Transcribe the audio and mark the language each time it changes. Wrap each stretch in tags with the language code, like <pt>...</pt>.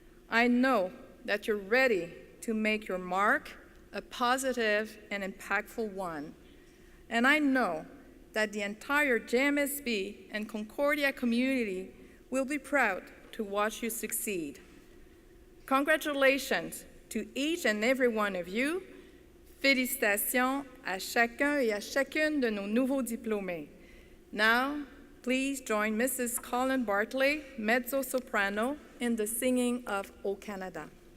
<en>I know that you're ready to make your mark a positive and impactful one. And I know that the entire JMSB and Concordia community will be proud to watch you succeed. Congratulations to each and every one of you.</en> <fr>Félicitations à chacun et à chacune de nos nouveaux diplômés.</fr> <en>Now, please join Mrs. Colin Bartley, mezzo-soprano, in the singing of O Canada.</en>